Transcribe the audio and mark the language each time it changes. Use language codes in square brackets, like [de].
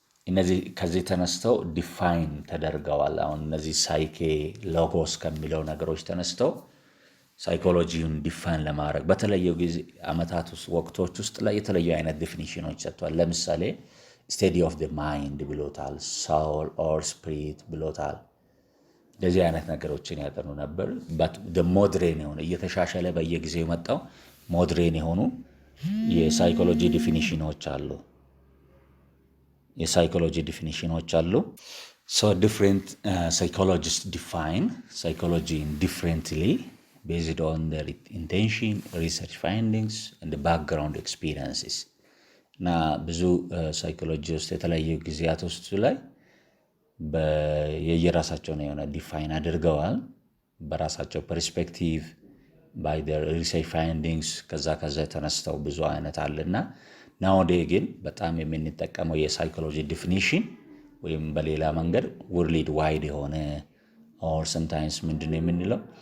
[am] እነዚህ ከዚህ ተነስተው ዲፋይን ተደርገዋል። አሁን እነዚህ ሳይኬ ሎጎስ ከሚለው ነገሮች ተነስተው ሳይኮሎጂውን ዲፋይን ለማድረግ በተለየው ጊዜ አመታት ውስጥ ወቅቶች ውስጥ ላይ የተለዩ አይነት ዲፊኒሽኖች ሰጥቷል። ለምሳሌ ስቴዲ ኦፍ ዘ ማይንድ ብሎታል፣ [en] soul or spirit [am] ብሎታል። እንደዚህ አይነት ነገሮችን ያጠኑ ነበር። ሞድሬን የሆነ እየተሻሻለ በየጊዜው የመጣው ሞድሬን የሆኑ የሳይኮሎጂ ዲፊኒሽኖች አሉ። [en] So different psychologists define psychology differently based on their intention, research findings, and the background experiences. [am] እና ብዙ ሳይኮሎጂ ውስጥ የተለያዩ ጊዜያት ውስጥ ላይ የየራሳቸውን የሆነ ዲፋይን አድርገዋል በራሳቸው ፐርስፔክቲቭ [en] by their research findings [am] ከዛ ተነስተው ብዙ አይነት አለና nowadays ግን በጣም የምንጠቀመው የሳይኮሎጂ ዲፊኒሽን ወይም በሌላ መንገድ world wide የሆነ or sometimes ምንድነው የምንለው